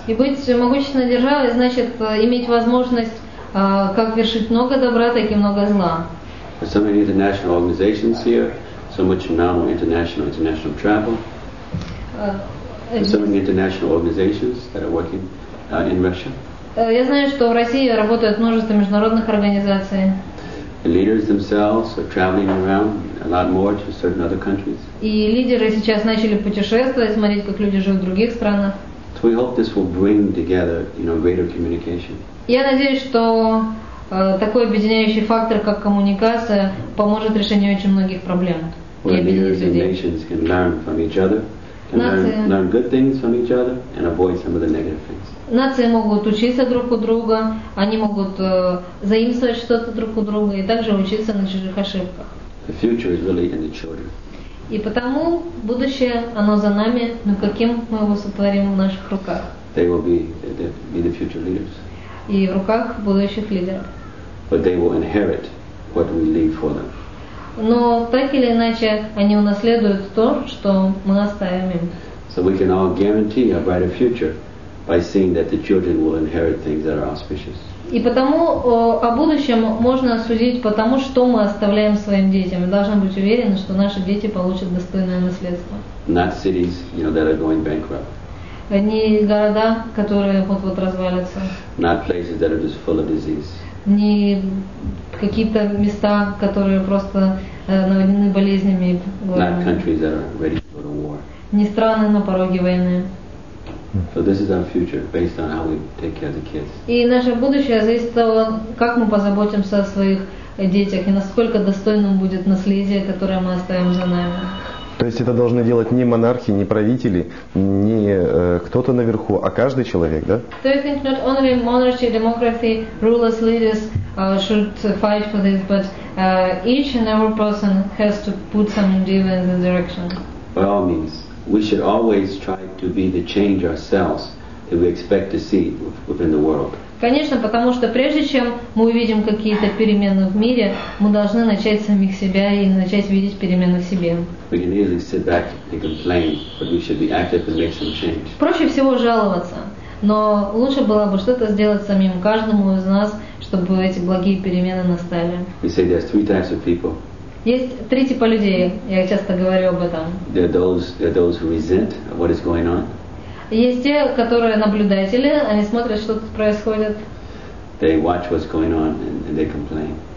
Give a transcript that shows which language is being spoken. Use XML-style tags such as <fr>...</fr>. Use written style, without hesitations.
<ru>И быть могущественной державой значит иметь возможность как вершить много добра, так и много зла.</ru> <en>There's so many international organizations here, so much now international travel. There's so many international organizations that are working in Russia.</en> <ru>Я знаю, что в России работает множество международных организаций.</ru> <en>The leaders themselves are traveling around a lot more to certain other countries.</en> <ru>И лидеры сейчас начали путешествовать, смотреть, как люди живут в других странах.</ru> <en>So we hope this will bring together, greater communication.</en> <ru>Я надеюсь, что такой объединяющий фактор, как коммуникация, поможет решению очень многих проблем.</ru> <en>Where leaders and nations can learn from each other, can learn good things from each other, and avoid some of the negative things.</en> <ru>Нации могут учиться друг у друга, они могут заимствовать что-то друг у друга и также учиться на чужих ошибках.</ru> <en>The future is really in the children.</en> <ru>И потому будущее, оно за нами, но каким мы его сотворим в наших руках.</ru> <en>They will be the future leaders.</en> <ru>И в руках будущих лидеров.</ru> <en>But they will inherit what we leave for them.</en> <ru>Но так или иначе они унаследуют то, что мы оставим им.</ru> <en>So we can all guarantee a brighter future by seeing that the children will inherit things that are auspicious.</en> <ru>И потому о будущем можно судить по тому, что мы оставляем своим детям. Мы должны быть уверены, что наши дети получат достойное наследство.</ru> <en>Not cities, that are going bankrupt.</en> <ru>Не города, которые вот-вот развалятся.</ru> <en>Not places that are just full of disease.</en> <ru>Не какие-то места, которые просто наводнены болезнями.</ru> <en>Not countries that are ready to go to war.</en> <ru>Не страны на пороге войны.</ru> <en>So this is our future based on how we take care of the kids.</en> <ru>И наше будущее зависит от того, как мы позаботимся о своих детях и насколько достойным будет наследие, которое мы оставим за нами. То есть это должны делать не монархи, не правители, не кто-то наверху, а каждый человек, да?</ru> <en>So I think not only monarchy, democracy, rulers, leaders should fight for this, but each and every person has to put some endeavor in the direction. By all means, we should always try to be the change ourselves that we expect to see within the world.</en> <ru>Конечно, потому что прежде чем мы увидим какие-то перемены в мире, мы должны начать с самих себя и начать видеть перемены в себе.</ru> <en>We can easily sit back and complain, but we should be active and make some change.</en> <ru>Проще всего жаловаться, но лучше было бы что-то сделать самим каждому из нас, чтобы эти благие перемены настали.</ru> <en>We say there's three types of people.</en> <ru>Есть три типа людей, я часто говорю об этом.</ru> <en>There are those who resent what is going on.</en> <ru>Есть те, которые наблюдатели, они смотрят, что тут происходит.</ru> <en>They watch what's going on and they complain.</en>